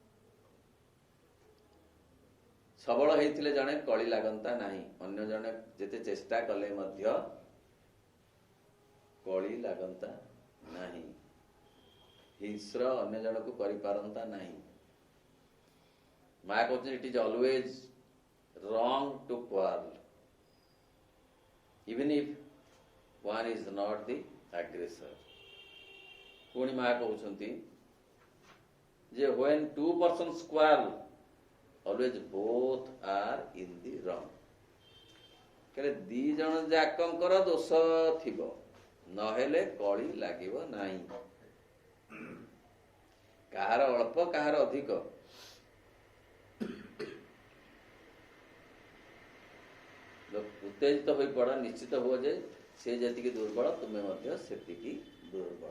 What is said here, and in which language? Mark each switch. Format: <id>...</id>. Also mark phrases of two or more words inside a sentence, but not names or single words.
<or>ସବଳ ହେଇଥିଲେ ଜଣେ କଳି ଲାଗନ୍ତା ନାହିଁ, ଅନ୍ୟ ଜଣେ ଯେତେ ଚେଷ୍ଟା କଲେ ମଧ୍ୟ କଳି ଲାଗନ୍ତା ନାହିଁ, ହିଂସ୍ର ଅନ୍ୟ ଜଣକୁ କରିପାରନ୍ତା ନାହିଁ।</or> <en>ମା କହୁଛନ୍ତି It is always wrong to quarrel even if one is not the aggressor.</en> <or>ପୁଣି ମା କହୁଛନ୍ତି ଯେ</or> <en>when two persons quarrel, always both are in the wrong।</en> <or>ଦି ଜଣ ଯାକଙ୍କର ଦୋଷ ଥିବ, ନହେଲେ କଳି ଲାଗିବ ନାହିଁ। କାହାର ଅଳ୍ପ କାହାର ଅଧିକ, ଉତ୍ତେଜିତ ହୋଇ ପଡ, ନିଶ୍ଚିତ ହୁଅ ଯେ ସେ ଯେତିକି ଦୁର୍ବଳ ତୁମେ ମଧ୍ୟ ସେତିକି ଦୁର୍ବଳ।</or>